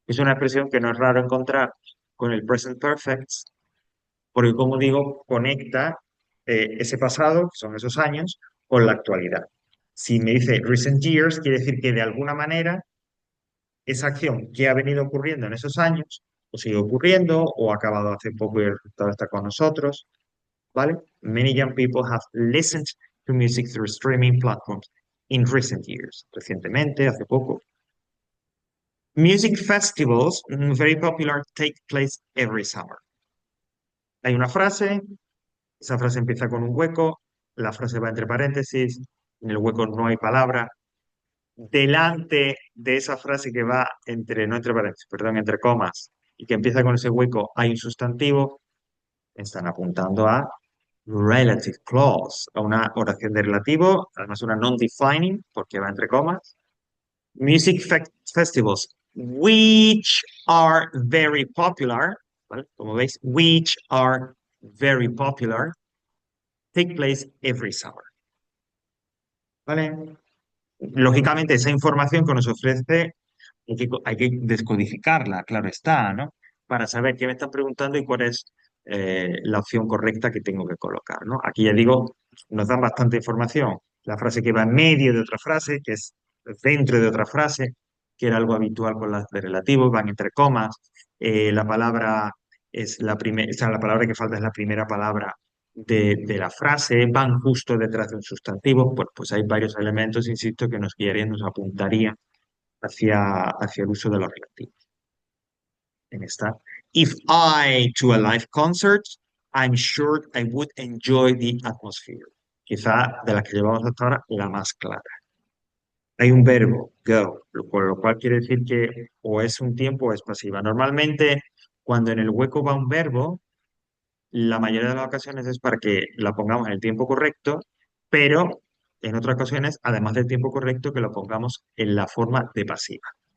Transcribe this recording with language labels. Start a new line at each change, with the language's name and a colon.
Spanish: Es una expresión que no es raro encontrar con el present perfect porque como digo, conecta ese pasado, que son esos años, con la actualidad. Si me dice recent years, quiere decir que de alguna manera esa acción que ha venido ocurriendo en esos años, o sigue ocurriendo, o ha acabado hace poco y el resultado está con nosotros. ¿vale?
English: Many young people have listened to music through streaming platforms in recent years.
Spanish: Recientemente, hace poco.
English: Music festivals, very popular, take place every summer.
Spanish: Hay una frase, esa frase empieza con un hueco, la frase va entre paréntesis, en el hueco no hay palabra. Delante de esa frase que va entre, no entre paréntesis, perdón, entre comas, y que empieza con ese hueco, hay un sustantivo, están apuntando a relative clause, a una oración de relativo, además una non-defining, porque va entre comas.
English: Festivals, which are very popular, ¿vale?
Spanish: Como veis,
English: which are very popular, take place every summer, ¿vale?
Spanish: Lógicamente, esa información que nos ofrece hay que descodificarla, claro está, ¿no? Para saber qué me están preguntando y cuál es la opción correcta que tengo que colocar, ¿no? Aquí ya digo, nos dan bastante información. La frase que va en medio de otra frase, que es dentro de otra frase, que era algo habitual con las de relativo, van entre comas. La palabra es la primera, o sea, la palabra que falta es la primera palabra de la frase, van justo detrás de un sustantivo. Pues hay varios elementos, insisto, que nos guiarían, nos apuntarían hacia el uso de los relativos. En esta.
English: If I to a live concert, I'm sure I would enjoy the atmosphere.
Spanish: Quizá de las que llevamos hasta ahora, la más clara. Hay un verbo, go, por lo cual quiere decir que o es un tiempo o es pasiva. Normalmente, cuando en el hueco va un verbo, la mayoría de las ocasiones es para que la pongamos en el tiempo correcto, pero en otras ocasiones, además del tiempo correcto, que lo pongamos en la forma de pasiva.